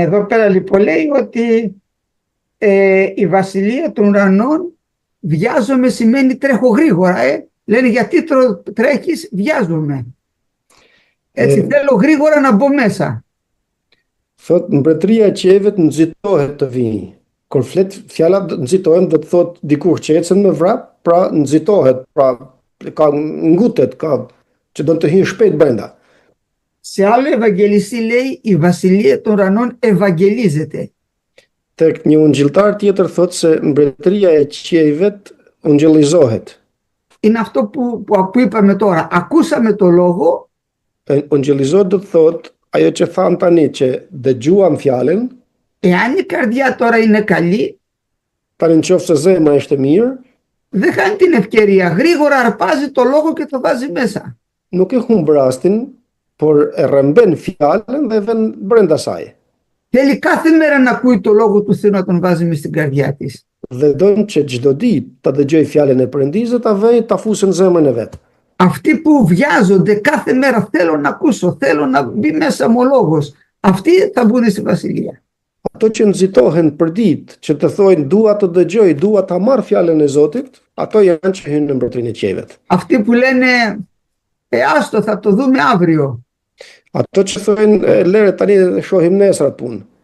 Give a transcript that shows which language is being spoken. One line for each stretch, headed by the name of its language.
Greek: Εδώ πέρα λοιπόν λέει ότι η βασιλεία των ουρανών βιάζομαι σημαίνει τρέχω γρήγορα. Λένε γιατί τρέχεις, βιάζομαι. Έτσι θέλω γρήγορα να μπω μέσα.
Albanian: Thot mbretëria e qeve të nxitohet të vijë. Kur flet fjala nxitohen do të thot dikush që ecën me vrap, pra nxitohet, pra ka ngutet, ka që do të hyjë shpejt brenda.
Greek: Σε άλλο Ευαγγελιστή λέει η βασιλεία των ουρανών ευαγγελίζεται.
Albanian: Tek një ungjilltar tjetër thot se mbretëria e qiejvet ungjillizohet.
Greek: Είναι αυτό που είπαμε τώρα. Ακούσαμε το λόγο.
Albanian: Ungjillizohet do të thot ajo që tham tani që dëgjuam fjalën.
Greek: Εάν η καρδιά τώρα είναι καλή,
Albanian: Tani nëse zemra është e mirë,
Greek: δεν χάνει την ευκαιρία. Γρήγορα αρπάζει το λόγο και το βάζει μέσα.
Albanian: nuk e humb rastin, por e rrëmben fjalën dhe vën brenda saj.
Greek: Θέλει κάθε μέρα να ακούει το λόγο του Θεού να τον βάζει μες στην καρδιά της.
Albanian: Dhe don që çdo ditë ta dëgjoj fjalën e Perëndisë, ta vëj, ta fusë në zemrën e vet.
Greek: Αυτοί που βιάζονται κάθε μέρα θέλω να ακούσω, θέλω να μπει μέσα μου ο λόγος, αυτοί θα μπουν στη βασιλεία.
Albanian: Ato që nxitohen për ditë, që të thojnë dua të dëgjoj, dua ta marr fjalën e Zotit, ato janë që hynë në mbretërinë e qevet.
Greek: Αυτοί που λένε άστο θα το δούμε αύριο.
Albanian: Ato që thojnë lere tani dhe shohim nesër atë punë.